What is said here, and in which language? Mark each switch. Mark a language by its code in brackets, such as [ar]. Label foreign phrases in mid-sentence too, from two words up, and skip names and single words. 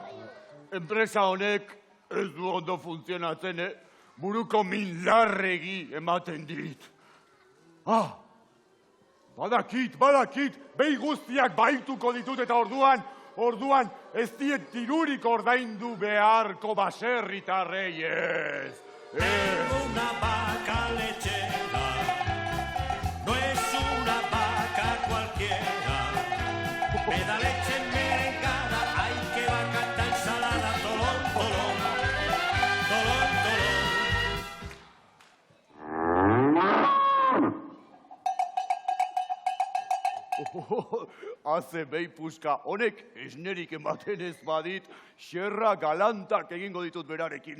[eu] Enpresa honek ez du ondo funtzionatzen, buruko min larregi ematen dit. Badakit, behi guztiak baituko ditut eta orduan ez diet dirurik ordaindu beharko baserritarrei ez. [es] Una vaca lechera no es una vaca cualquiera. Me da leche merengada, ay que vaca tan salada, tolón. [eu] Haze behi puska honek esnerik ematen ez badit, xerra galantak egingo ditut berarekin.